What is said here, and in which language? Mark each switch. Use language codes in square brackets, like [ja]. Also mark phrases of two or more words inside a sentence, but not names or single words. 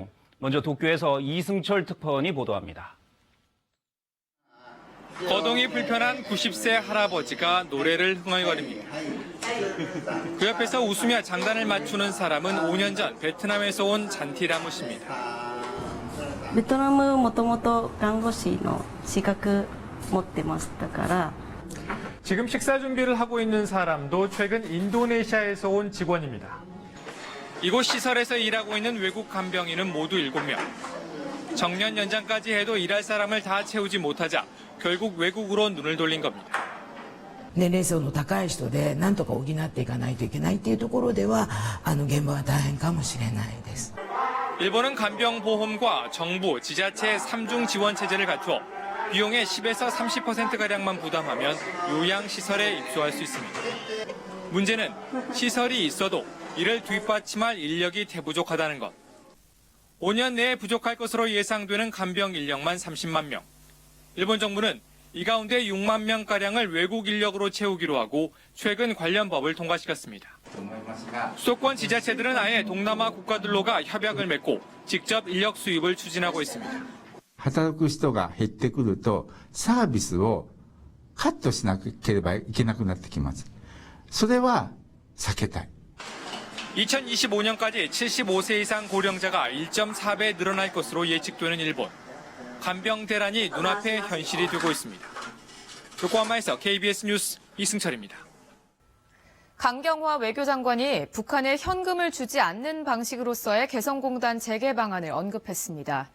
[ko] 먼저 도쿄에서 이승철 특파원이 보도합니다. 거동이 불편한 90세 할아버지가 노래를 흥얼거립니다. 그 옆에서 웃으며 장단을 맞추는 사람은 5년 전 베트남에서 온 잔티라무 씨입니다. [ja] 베트남은 もともと看護師の資格持ってましたから [ko] 지금 식사 준비를 하고 있는 사람도 최근 인도네시아에서 온 직원입니다. 이곳 시설에서 일하고 있는 외국 간병인은 모두 7명. 정년 연장까지 해도 일할 사람을 다 채우지 못하자 결국 외국으로 눈을 돌린 겁니다. [ja] 年齢層の高い人で何とか補っていかないといけないっていうところでは現場は大変かもしれないです。 [ko] 일본은 간병보험과 정부, 지자체의 3중 지원 체제를 갖추어 비용의 10에서 30%가량만 부담하면 요양시설에 입소할 수 있습니다. 문제는 시설이 있어도 이를 뒷받침할 인력이 대부족하다는 것. 5년 내에 부족할 것으로 예상되는 간병 인력만 30만 명. 일본 정부는 이 가운데 6만 명가량을 외국 인력으로 채우기로 하고 최근 관련 법을 통과시켰습니다. 수도권 지자체들은 아예 동남아 국가들로가 협약을 맺고 직접 인력 수입을 추진하고 있습니다. [ja] 働く人が減ってくるとサービスをカットしなければいけなくなってきます。それは避けたい。 [ko] 2025년까지 75세 이상 고령자가 1.4배 늘어날 것으로 예측되는 일본. 간병 대란이 눈앞에 현실이 되고 있습니다. 요코하마에서 KBS 뉴스 이승철입니다. 강경화 외교장관이 북한에 현금을 주지 않는 방식으로서의 개성공단 재개 방안을 언급했습니다.